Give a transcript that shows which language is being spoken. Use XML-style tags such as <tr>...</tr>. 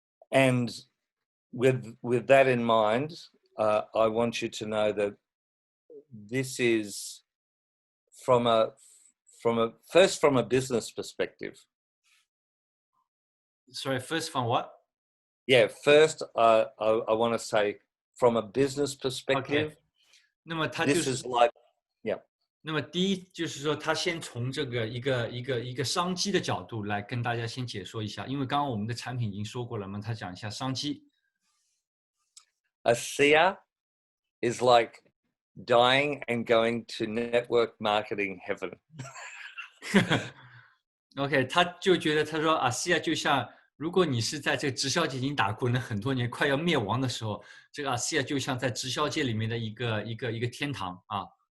<en>And with that in mind, I want you to know that this is from a business perspective. Sorry, first from what? Yeah, first I want to say from a business perspective. Okay.</en> <zh>那么他</zh> <en>this</en> <zh>就是</zh> <en>is like, yeah.</en> <zh>那么第一就是说，他先从这个一个商机的角度来跟大家先解说一下，因为刚刚我们的产品已经说过了嘛，他讲一下商机。</zh> <en>ASEA is like dying and going to network marketing heaven.</en> <zh>OK， 他就觉得他说ASEA就像，如果你是在这个直销界已经打滚了很多年，快要灭亡的时候，这个ASEA就像在直销界里面的一个天堂啊。</zh>